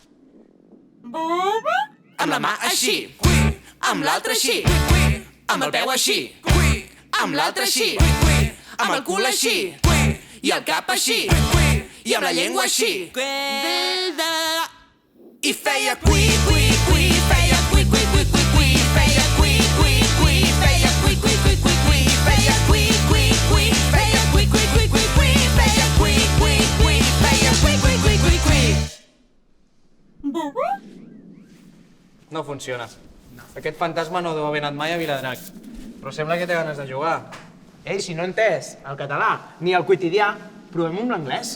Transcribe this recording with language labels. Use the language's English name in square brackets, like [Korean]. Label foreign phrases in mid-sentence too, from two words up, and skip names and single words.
[Catalan] Amb la mà així, amb l'altra així, amb el peu així, amb l'altra així, amb el cul així, i el cap així, i amb la llengua així. I feia cui, cui, cui, feia cui, cui, cui, cui, cui, feia cui, cui, cui, feia cui, cui, cui, cui, cui, feia cui, cui, cui, feia cui, cui, cui, cui, cui, feia cui, cui, cui, feia cui, cui, cui, cui, cui. No funciona. Aquest fantasma no deu haver anat mai a Viladrac. Però sembla que té ganes de jugar. Ei, si no he entès el català ni el quotidià, provem amb l'anglès.